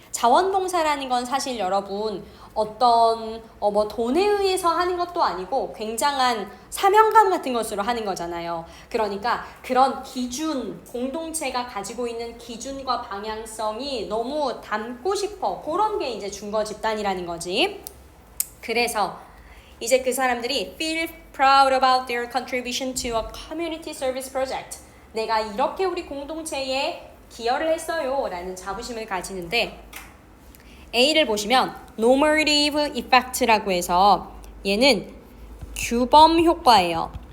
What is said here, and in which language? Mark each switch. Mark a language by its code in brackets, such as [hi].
[ko] 자원봉사라는 건 사실 여러분 어떤 뭐 돈에 의해서 하는 것도 아니고 굉장한 사명감 같은 것으로 하는 거잖아요. 그러니까 그런 기준, 공동체가 가지고 있는 기준과 방향성이 너무 담고 싶어. 그런 게 이제 준거 집단이라는 거지. 그래서 이제 그 사람들이 [en] feel proud about their contribution to a community service project. [ko] 내가 이렇게 우리 공동체에 기여를 했어요 라는 자부심을 가지는데 A를 보시면 normative effect라고 해서 얘는 규범 효과예요.